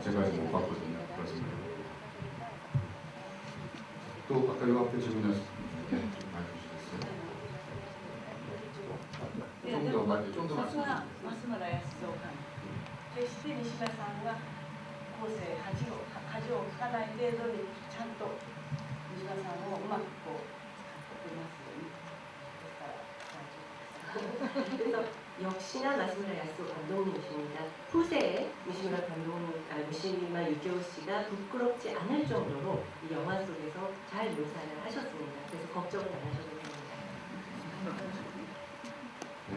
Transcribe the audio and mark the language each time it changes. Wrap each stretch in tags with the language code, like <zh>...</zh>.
<ko>제가 아직 못 봤거든요. 그렇습니다. 또 아까 요 앞에 질문하신 분께 좀 말해주시겠어요? 좀더 말씀.</ko> <ja>さすが増村康夫監督。決して西村さんが後世恥をかかない程度にちゃんと西村さんをうまくこう使ってますよね。ですから</ja> <ko>그래서 역시나 마스무라 야스오 감독님이십니다. 후세에 미시무라 미시마 유키오 씨가 부끄럽지 않을 정도로 이 영화 속에서 잘 묘사를 하셨습니다. 그래서 걱정을 안 하셔도 됩니다.</ko>